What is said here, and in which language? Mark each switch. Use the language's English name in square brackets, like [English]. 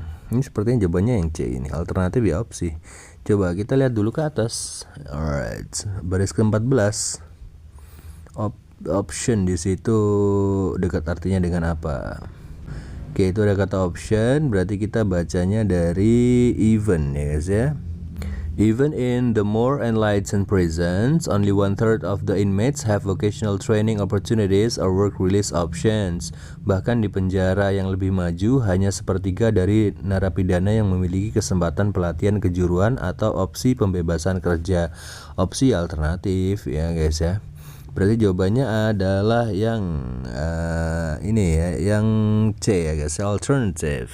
[Indonesian] Ini sepertinya jawabannya yang C ini, alternatif ya opsi. Coba kita lihat dulu ke atas. Alright, baris ke-14. Option di situ dekat artinya dengan apa? Oke, itu ada kata option, berarti kita bacanya dari even ya guys ya. [English] Even in the more enlightened prisons, only 1/3 of the inmates have vocational training opportunities or work release options. [Indonesian] Bahkan di penjara yang lebih maju, hanya 1/3 dari narapidana yang memiliki kesempatan pelatihan kejuruan atau opsi pembebasan kerja. Opsi alternatif ya guys ya. Berarti jawabannya adalah yang ini ya, yang C ya guys, alternative.